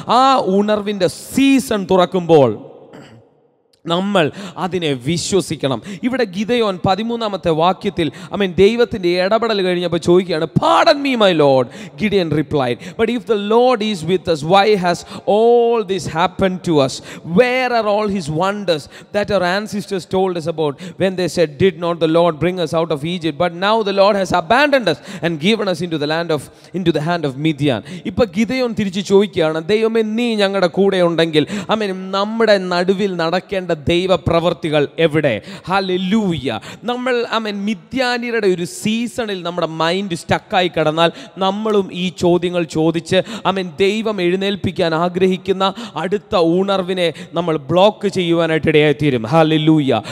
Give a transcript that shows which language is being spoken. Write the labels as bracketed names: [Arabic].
[Malayalam] ആ ഉണർവിൻ്റെ സീസൺ തുറക്കുമ്പോൾ നമ്മൾ അതിനെ വിശ്വസിക്കണം. ഇവിടെ ഗിദെയോൻ 13-ാമത്തെ വാക്യത്തിൽ ദൈവത്തിൻ്റെ ഇടപെടൽ കഴിഞ്ഞപ്പോൾ ചോദിക്കുകയാണ്, [English] Pardon me my Lord. Gideon replied, but if the Lord is with us, why has all this happened to us? Where are all his wonders that our ancestors told us about when they said, did not the Lord bring us out of Egypt? But now the Lord has abandoned us and given us into the hand of Midian. [Malayalam] ഇപ്പോൾ Gideon തിരിച്ച് ചോദിക്കുകയാണ്, ദൈവമേ, നീ ഞങ്ങളുടെ കൂടെ ഉണ്ടെങ്കിൽ നമ്മുടെ നടുവിൽ നടക്കേണ്ട ദൈവപ്രവർത്തികൾ എവിടെ? ഹല്ലേലൂയ. നമ്മൾ മിദ്യാന്യരുടെ ഒരു സീസണിൽ നമ്മുടെ മൈൻഡ് സ്റ്റക്കായി കിടന്നാൽ നമ്മളും ഈ ചോദ്യങ്ങൾ ചോദിച്ച് ദൈവം എഴുന്നേൽപ്പിക്കാൻ ആഗ്രഹിക്കുന്ന അടുത്ത ഉണർവിനെ നമ്മൾ ബ്ലോക്ക് ചെയ്യുവാനായിട്ട് ഇടയായിത്തീരും. ഹല്ലേലൂയ.